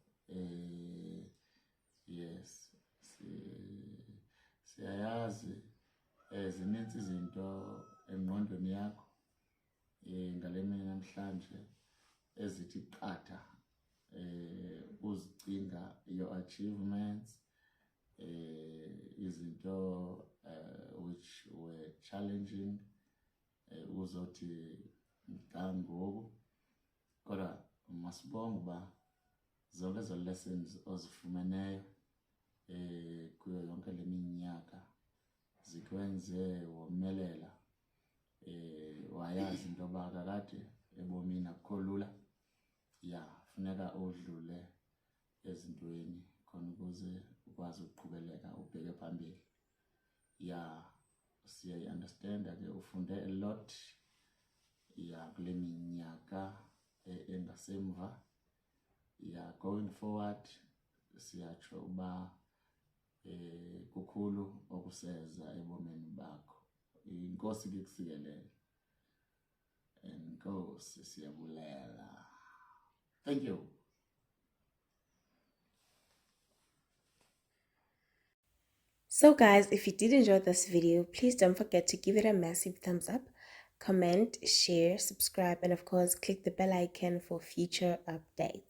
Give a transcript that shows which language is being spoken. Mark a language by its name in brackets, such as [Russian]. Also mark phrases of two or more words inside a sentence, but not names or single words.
[English] Yes. [Xhosa] Siyayazi zininzi izinto engqondweni yakho ngale mini namhlanje ezithi qatha uzicinga [English] your achievements, [Xhosa] izinto [English] which were challenging, [Xhosa] uzothi kangoku kodwa masibonga uba zonke ezo lessons ozifumeneyo kuyo yonke le minyaka zikwenze womelela, wayazi into yoba kakade ebomini akukho lula. Ya, funeka udlule ezintweni khona ukuze ukwazi ukuqhubeleka ubheke phambili. Ya, siyayi-understanda ke ufunde [English] a lot [Xhosa] ya kule minyaka engasemva. Ya, [English] going forward [Xhosa] siyatsho uba kukhulu okuseza ebomini bakho. Inkosi ke kusikelele. Enkosi siyabulela. [English] Thank you. So guys, if you did enjoy this video, please don't forget to give it a massive thumbs up, comment, share, subscribe, and of course click the bell icon for future updates.